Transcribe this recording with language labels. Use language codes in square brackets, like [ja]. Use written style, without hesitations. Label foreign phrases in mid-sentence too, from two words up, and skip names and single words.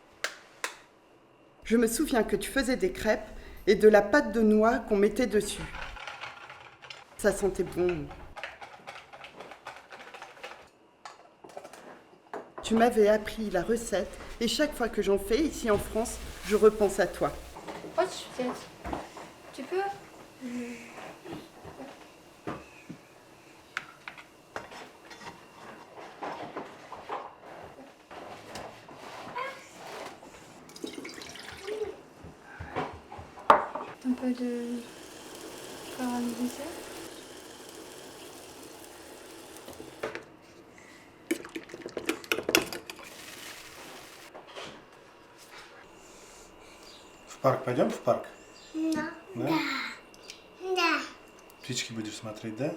[fr] Je me souviens que tu faisais des crêpes et de la pâte de noix qu'on mettait dessus. Ça sentait bon. Tu m'avais appris la recette et chaque fois que j'en fais ici en France, je repense à toi. [ru] Хочешь взять? [fr] Tu peux? Un peu de caramélisé. [ru] В парк пойдем? В парк? Да. Да? Да. Птички будешь смотреть, да?